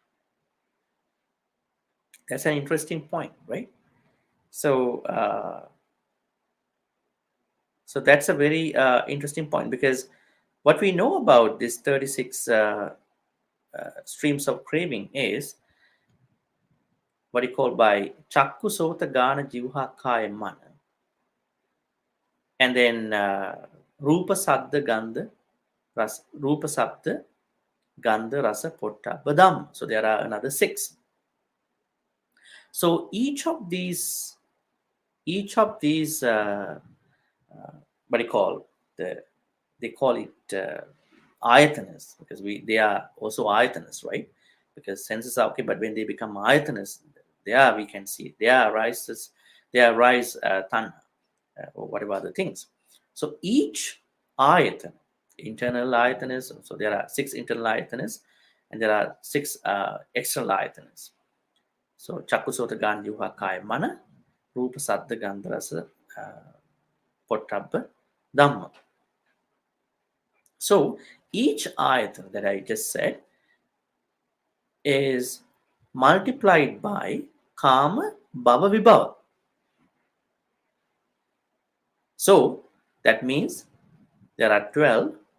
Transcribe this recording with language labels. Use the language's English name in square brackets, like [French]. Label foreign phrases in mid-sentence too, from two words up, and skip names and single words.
[English] That's an interesting point, right? So so that's a very interesting point, because what we know about this 36 streams of craving is what you call by [Pali] Chakku Sota Gana Jivha Kaya Mana. [English] And then [Pali] Rupa Saddha Gandha Rasa. Rupa Saddha Gandha Rasa Pottabha Dhamma. [English] So there are another 6. So each of these what do you call they call it ayatanas, because they are also ayatanas, right? Because senses are okay, but when they become ayatanas, there we can see there rise tanha, or whatever other things. So each ayatana, internal ayatanas, so there are 6 internal ayatanas and there are 6 external ayatanas. [Pali] So Chakusota Gan Yuha Kaya Mana, Rupa Saddha Gandha Rasa Pottabha Dhamma. [English] So each ayatana that I just said is multiplied by [Pali] Kama Bhava Vibhava. [English] So that means there are 12.